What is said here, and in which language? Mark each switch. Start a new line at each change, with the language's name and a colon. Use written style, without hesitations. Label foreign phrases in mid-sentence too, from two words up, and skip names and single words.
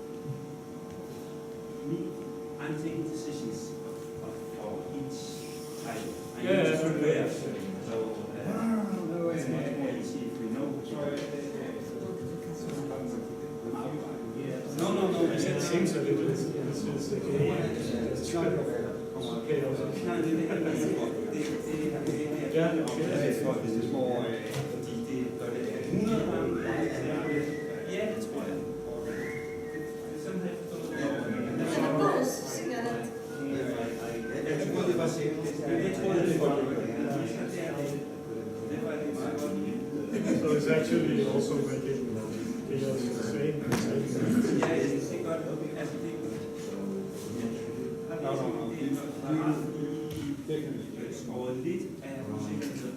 English: Me, I'm taking decisions for each title. I need to prepare. So it's much more easy if we know. No. I said the same, so it's okay. It's not okay. Ja,
Danish: det er små... Ja, det tror jeg. Sådan har jeg forstået det. Jeg tror, det var sikkert. Jeg tror, det var
English: So it's actually also making videos the same.
Danish: Ja, det er godt. Altså, det og lidt af usikkerheden.